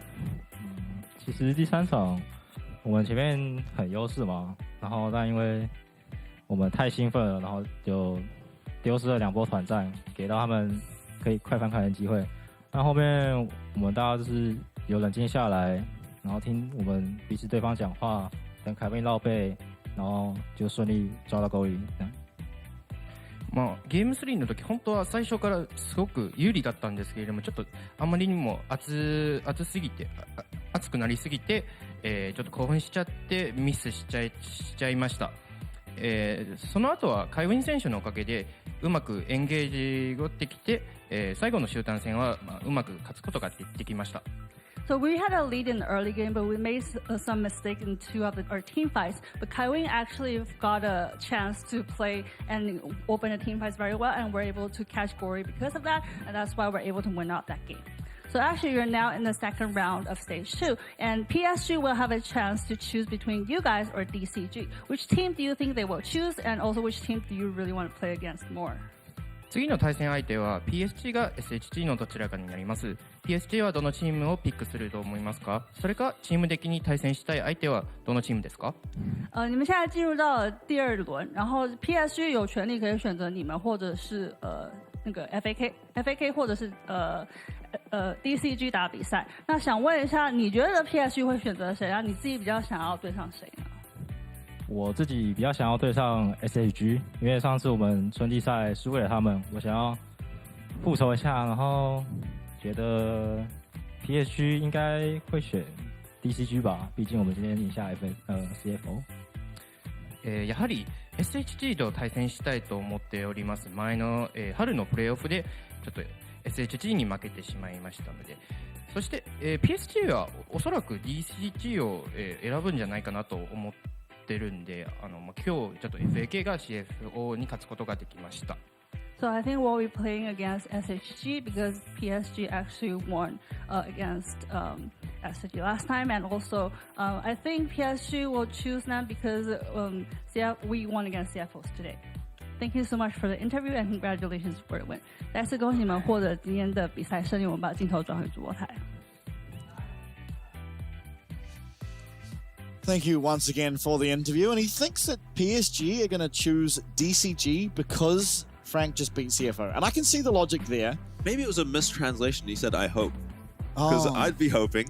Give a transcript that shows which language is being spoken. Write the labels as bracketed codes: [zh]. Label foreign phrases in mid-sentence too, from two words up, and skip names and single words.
[zh] 其实第3场我们前面很优势嘛，然后但因为我们太兴奋了，然后就丢失了2波团战，给到他们可以快翻盘的机会。那后面我们大家就是有冷静下来，然后听我们彼此对方讲话，等凯宾绕背，然後就順利抓到ゴール。 [ja] ゲーム3の時本当は最初からすごく有利だったんですけれども、ちょっとあまりにも熱くなりすぎて、ちょっと興奮しちゃってミスしちゃいました。その後はカイウィン選手のおかげでうまくエンゲージができて、最後の集団戦はうまく勝つことができました。 [en] So we had a lead in the early game, but we made some mistakes in 2 of our team fights. But Kaiwing actually got a chance to play and open the team fights very well, and we're able to catch Gory because of that, and that's why we're able to win out that game. So actually, you're now in the 2nd round of stage 2, and PSG will have a chance to choose between you guys or DCG. Which team do you think they will choose, and also which team do you really want to play against more? [ja] 次の対戦相手は PSG が SHG のどちらかになります。PSG はどのチームをピックすると思いますか？それかチーム的に対戦したい相手はどのチームですか？ [zh] 你们现在进入到了第2轮，然后 PSG 有权利可以选择你们，或者是那个 FAK 或者是DCG 打比赛。那想问一下，你觉得 PSG 会选择谁啊？你自己比较想要对上谁呢？我自己比较想要对上 SHG， 因为上次我们春季赛输给了他们，我想要复仇一下，然后觉得 PSG 应该会选 DCG 吧，毕竟我们今天赢下 CFO。 [ja] やはり SHG と対戦したいと思っております。前の、春のプレーオフでちょっと SHG に負けてしまいましたので、そして、PSG はおそらく DCG を、選ぶんじゃないかなと思ってるんで、今日ちょっと FAK が CFO に勝つことができました。 [en] So I think we'll be playing against SHG because PSG actually won against as I did last time. And also, I think PSG will choose them because we won against CFOs today. Thank you so much for the interview and congratulations for the win. [zh] 再次恭喜你们获得今天的比赛胜利，我们把镜头转回主播台。 [en] Thank you once again for the interview. And he thinks that PSG are going to choose DCG because Frank just beat CFO. And I can see the logic there. Maybe it was a mistranslation. He said, I hope. Because I'd be hoping.